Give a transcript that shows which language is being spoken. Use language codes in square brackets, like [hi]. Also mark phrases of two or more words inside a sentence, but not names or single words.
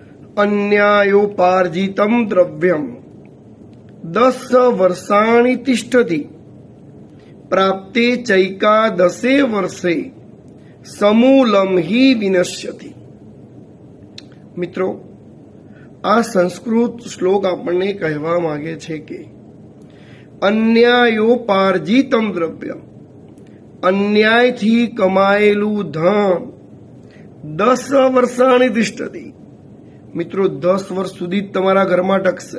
[sa] अन्यायोपार्जितं द्रव्यं 10 वर्षाणि तिष्ठति प्राप्ते चैकादशे वर्षे समूलं हि विनश्यति। [gu] મિત્રો, આ સંસ્કૃત શ્લોક આપણને કહેવા માંગે છે કે [sa] अन्यायोपार्जितम द्रव्य, [gu] અન્યાયથી કમાયેલું ધન 10 [sa] वर्षाणी तिष्ठति, [gu] મિત્રો 10 વર્ષ સુધી તમારા ઘરમાં ટકશે.